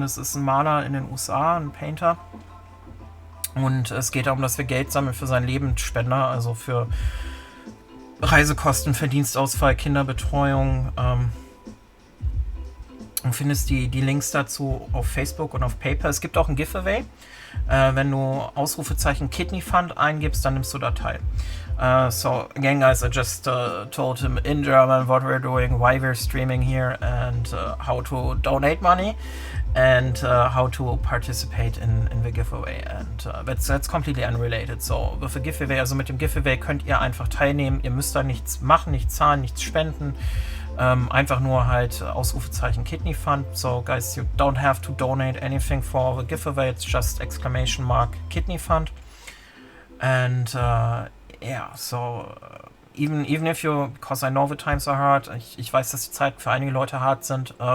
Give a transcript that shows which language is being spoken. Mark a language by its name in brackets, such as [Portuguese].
[German] Das ist ein Maler in den USA, ein Painter. Und es geht darum, dass wir Geld sammeln für seinen Lebensspender, also für Reisekosten, Verdienstausfall, Kinderbetreuung. Du findest die Links dazu auf Facebook und auf PayPal. Es gibt auch ein Giveaway. Wenn du Ausrufezeichen Kidney Fund eingibst, dann nimmst du da teil. [English] So again, guys, I just told him in German what we're doing, why we're streaming here, and how to donate money, and how to participate in the giveaway. And that's completely unrelated. So with the giveaway, [German] also mit dem Giveaway könnt ihr einfach teilnehmen. Ihr müsst da nichts machen, nichts zahlen, nichts spenden. Einfach nur halt Ausrufezeichen Kidney Fund. [English] So guys, you don't have to donate anything for the giveaway. It's just exclamation mark Kidney Fund. And yeah, so even if you, because I know the times are hard, [German] ich weiß, dass die Zeiten für einige Leute hart sind.